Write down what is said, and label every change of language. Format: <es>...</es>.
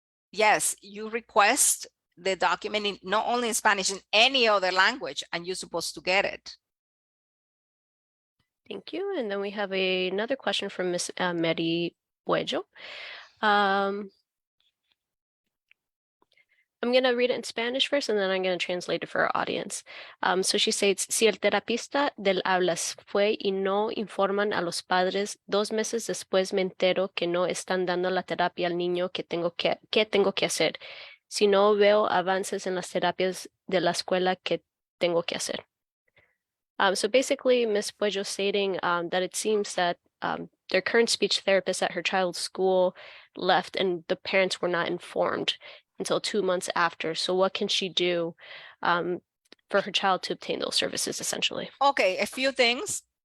<en>Yes, you request the document not only in Spanish, in any other language, and you're supposed to get it. Thank you. And then we have another question from Miss Mary Puello. I'm going to read it in Spanish first, and then I'm going to translate it for our audience. So she states,</en> <es>si el terapista del habla fue y no informan a los padres, 2 meses después me entero que no están dando la terapia al niño que tengo que hacer. Si no veo avances en las terapias de la escuela, ¿qué tengo que hacer?</es> <en>So basically, Ms. Puello stating that it seems that their current speech therapist at her child's school left and the parents were not informed. until 2 months after. So what can she do for her child to obtain those services, essentially? Okay, a few things.</en>